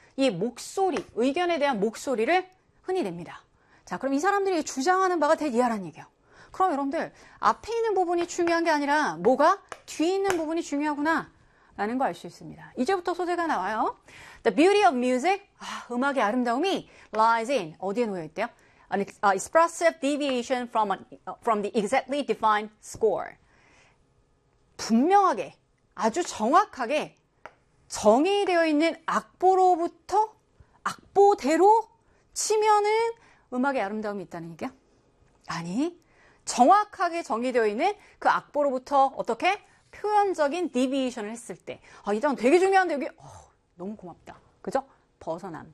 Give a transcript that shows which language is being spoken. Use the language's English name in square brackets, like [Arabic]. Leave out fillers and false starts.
[Korean] 이 목소리, 의견에 대한 목소리를 흔히 냅니다. 자, 그럼 이 사람들이 주장하는 바가 되게 이해하라는 얘기예요. 그럼 여러분들 앞에 있는 부분이 중요한 게 아니라 뭐가 뒤에 있는 부분이 중요하구나 라는 거 알 수 있습니다. 이제부터 소재가 나와요. [English] The beauty of music, [Korean] 아, 음악의 아름다움이 [English] lies in, [Korean] 어디에 놓여 있대요? [English] An expressive deviation from the exactly defined score. [Korean] 분명하게 아주 정확하게 정의되어 있는 악보로부터 악보대로 치면은 음악의 아름다움이 있다는 얘기야? 아니, 정확하게 정의되어 있는 그 악보로부터 어떻게 표현적인 deviation을 했을 때 아, 이 단어 되게 중요한데 여기 너무 고맙다. 그죠? 벗어남.